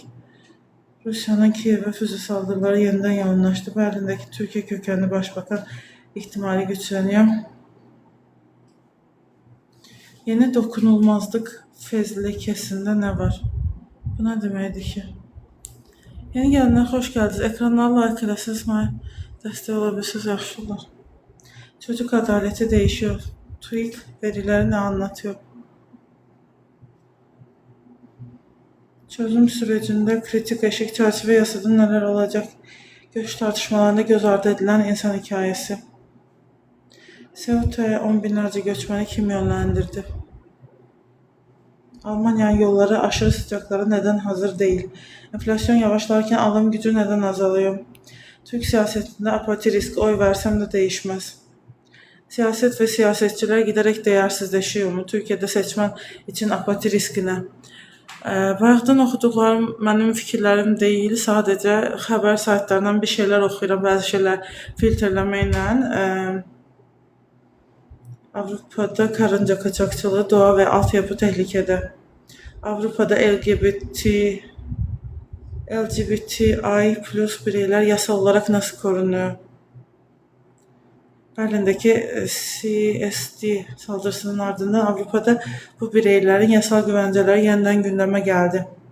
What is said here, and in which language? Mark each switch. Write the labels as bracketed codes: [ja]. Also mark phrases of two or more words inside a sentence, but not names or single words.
[tr] Rusya'nın Kiev'e füze saldırıları yeniden yoğunlaştı. Berlin'deki Türkiye kökenli başbakan ihtimali güçleniyor. Yeni dokunulmazlık fezlekesinde ne var? [az] Bu ne deməkdir ki? [tr] Yeni gelenler hoş geldiniz. [az] Ekranlara like edəsiniz, mənə dəstək ola bilirsiniz, yaxşı olar. [tr] Çocuk adaleti değişiyor. TÜİK verileri ne anlatıyor? Çözüm sürecinde kritik eşik çerçeve yasada neler olacak? Göç tartışmalarında göz ardı edilen insan hikayesi. Ceuta'ya 10 binlerce göçmeni kim yönlendirdi? Almanya'nın yolları aşırı sıcaklara neden hazır değil? Enflasyon yavaşlarken alım gücü neden azalıyor? Türk siyasetinde apati riski oy versem de değişmez. Siyaset ve siyasetçiler giderek değersizleşiyor mu? Türkiye'de seçmen için apati riskine. [az] Bayaqdan oxuduqlarım mənim fikirlərim deyil, sadəcə xəbər saytlarından bir şeylər oxuyuram, bəzi şeylər filtrləməklə. [tr] Avrupa'da karınca kaçakçılığı, doğa ve altyapı tehlikede. Avrupa'da LGBTI plus bireyler yasal olarak nasıl korunuyor? Berlin'deki CSD saldırısının ardından Avrupa'da bu bireylerin yasal güvenceleri yeniden gündeme geldi.